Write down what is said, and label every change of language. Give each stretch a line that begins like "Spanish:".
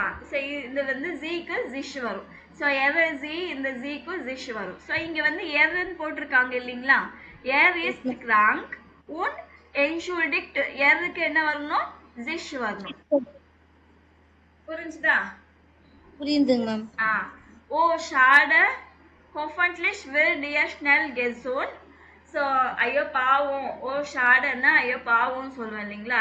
Tamil: So இது வந்து zக்கு sich வரும். சோ er z இந்த zக்கு sich வரும். சோ இங்க வந்து erன்னு போட்டிருக்காங்க இல்லீங்களா?
German: er ist krank und entschuldigt
Tamil: erக்கு என்ன வரணும்? sich வரணும். புரிஞ்சுதா? புரியுதுங்க ma'am
German: oh schade hoffentlich wird er schnell gesund.
Tamil: So ஐயோ பாவம், ஓ ஷாடன்னா ஐயோ பாவம்னு சொல்லுவேன் இல்லைங்களா?